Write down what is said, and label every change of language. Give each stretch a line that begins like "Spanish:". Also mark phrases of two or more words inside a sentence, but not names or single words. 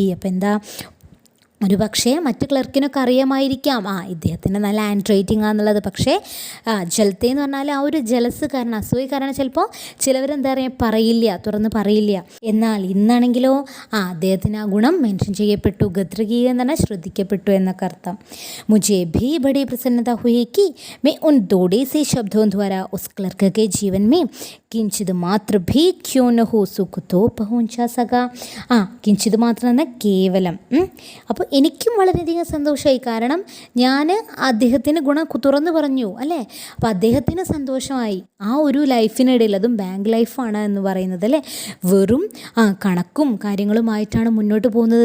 Malayalam: അപ്പം എന്താ, ഒരു പക്ഷേ മറ്റ് ക്ലർക്കിനൊക്കെ അറിയാമായിരിക്കാം ഇദ്ദേഹത്തിൻ്റെ നല്ല
English: hand writing
Malayalam: ആണെന്നുള്ളത്. പക്ഷേ ജലത്തെ എന്ന് പറഞ്ഞാൽ ആ ഒരു ജലസ് കാരണം, അസൂയ കാരണം ചിലപ്പോൾ ചിലവരെന്താ പറയുക പറയില്ല, തുറന്ന് പറയില്ല. എന്നാൽ ഇന്നാണെങ്കിലോ അദ്ദേഹത്തിന് ആ ഗുണം മെൻഷൻ ചെയ്യപ്പെട്ടു. ഗദ്രകീയ എന്ന് പറഞ്ഞാൽ ശ്രദ്ധിക്കപ്പെട്ടു എന്നൊക്കെ അർത്ഥം.
Hindi: മുझे भी बड़ी प्रसन्नता हुई कि मैं उन थोड़े से शब्दों द्वारा उस क्लर्क के जीवन में किंचित मात्र भी क्यों न हो सुख तो पहुंचा सका.
Malayalam: കിഞ്ചിത് മാത്രം എന്നാൽ കേവലം. അപ്പോൾ എനിക്കും വളരെയധികം സന്തോഷമായി. കാരണം ഞാൻ അദ്ദേഹത്തിന് ഗുണം തുറന്നു പറഞ്ഞു അല്ലേ. അപ്പോൾ അദ്ദേഹത്തിന് സന്തോഷമായി. ആ ഒരു ലൈഫിനിടയിൽ, അതും ബാങ്ക് ലൈഫാണ് എന്ന് പറയുന്നത് അല്ലേ, വെറും കണക്കും കാര്യങ്ങളുമായിട്ടാണ് മുന്നോട്ട് പോകുന്നത്.